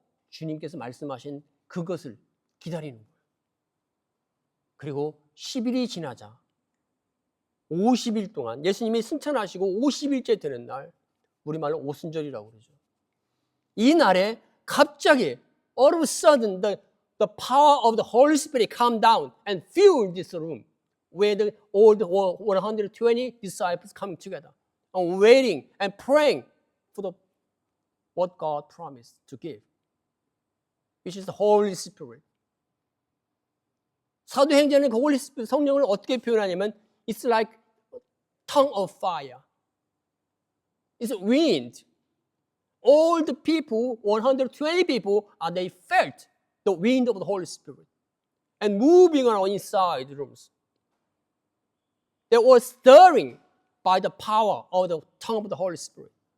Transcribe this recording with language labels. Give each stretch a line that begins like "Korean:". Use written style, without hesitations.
Korean: 주님께서 말씀하신 그것을 기다리는 거예요. 그리고 10일이 지나자 50일 동안 예수님이 승천하시고 50일째 되는 날, 우리말로 오순절이라고 그러죠. 이 날에 갑자기
English: all of a sudden the the power of the Holy Spirit come down and fill this room with all the 120 disciples coming together and waiting and praying for what God promised to give, which is the Holy Spirit.
Korean: 사도행전은 그 홀리 스피릿 성령을 어떻게 표현하냐면
English: it's like tongue of fire. It's wind. All the people, 120 people, they felt the wind of the Holy Spirit and moving around inside the rooms. They were stirring by the power of the tongue of the Holy Spirit.